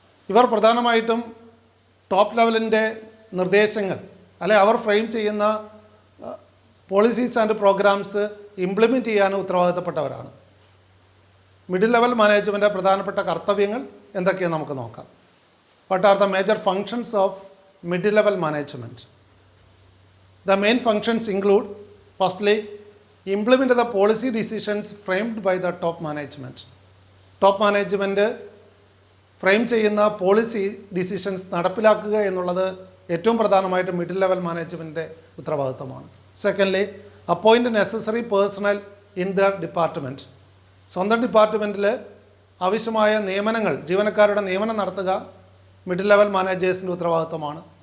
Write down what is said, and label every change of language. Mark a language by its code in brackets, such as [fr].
[ml] ഇവർ പ്രധാനമായിട്ടും ടോപ്പ് ലെവലിൻ്റെ നിർദ്ദേശങ്ങൾ അല്ലെ അവർ ഫ്രെയിം ചെയ്യുന്ന [en] policies and programs [ml] ഇംപ്ലിമെൻറ്റ് ചെയ്യാൻ ഉത്തരവാദിത്തപ്പെട്ടവരാണ്. മിഡിൽ ലെവൽ മാനേജ്മെൻറ്റ് പ്രധാനപ്പെട്ട കർത്തവ്യങ്ങൾ എന്തൊക്കെയാണ് നമുക്ക് നോക്കാം. [en] What are the major functions of middle level management? The main functions include, firstly, implement the policy decisions framed by the top management. [ml] Top management frame ചെയ്യുന്ന policy decisions നടപ്പിലാക്കുക എന്നുള്ളത് ഏറ്റവും പ്രധാനമായിട്ട് മിഡിൽ ലെവൽ മാനേജ്മെൻറ്റിൻ്റെ ഉത്തരവാദിത്തമാണ്. [en] Secondly, appoint necessary personnel in the department. [ml] സ്വന്തം ഡിപ്പാർട്ട്മെൻറ്റിൽ ആവശ്യമായ നിയമനങ്ങൾ, ജീവനക്കാരുടെ നിയമനം നടത്തുക മിഡിൽ ലെവൽ മാനേജേഴ്സിൻ്റെ ഉത്തരവാദിത്തമാണ്.